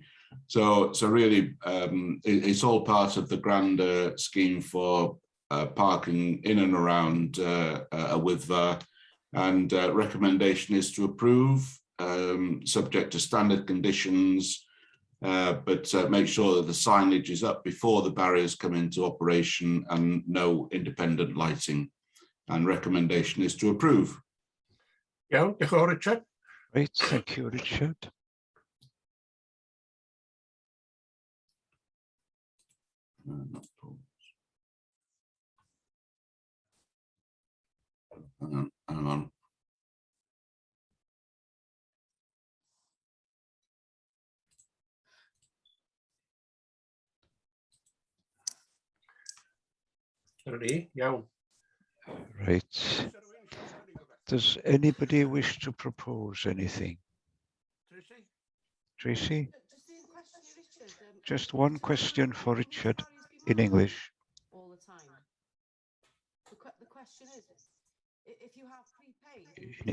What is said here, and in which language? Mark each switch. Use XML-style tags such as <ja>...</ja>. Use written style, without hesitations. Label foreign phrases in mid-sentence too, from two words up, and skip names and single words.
<en>So really, it's all part of the grander scheme for parking in and around a WIDVA, and recommendation is to approve, subject to standard conditions, but make sure that the signage is up before the barriers come into operation and no independent lighting. And recommendation is to approve.</en> <cy>Iawn, diolch yn fawr, Richard.</cy> <en>Great, thank you, Richard. Hang on.</en> <cy>Dyna ni, iawn.</cy> <en>Right. Does anybody wish to propose anything? Tracy? Just one question for Richard in English. All the time. The question is, if you have prepaid</en>